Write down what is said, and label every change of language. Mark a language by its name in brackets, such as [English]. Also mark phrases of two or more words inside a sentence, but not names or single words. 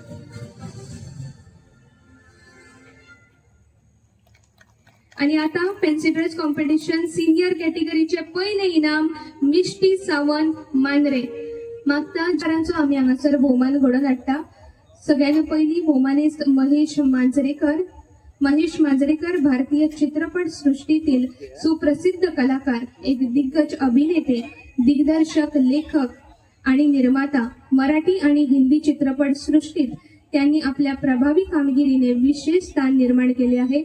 [Marathi] आणि आता [English] fancy dress competition senior [Marathi] कॅटेगरीचे पहिले इनाम मिष्टी सावंत मांद्रे. [Konkani] मागता चारांचो आमी हांगासर भोवमान घडोवन हाडटा. सगळ्यांत पहिली भोवमानेस्त महेश मांजरेकर. [Marathi] महेश मांजरेकर भारतीय चित्रपट सृष्टीतील सुप्रसिद्ध कलाकार, एक दिग्गज अभिनेते, दिग्दर्शक, लेखक आणि निर्माता. मराठी आणि हिंदी चित्रपट सृष्टीत त्यांनी आपल्या प्रभावी कामगिरीने विशेष स्थान निर्माण केले आहे.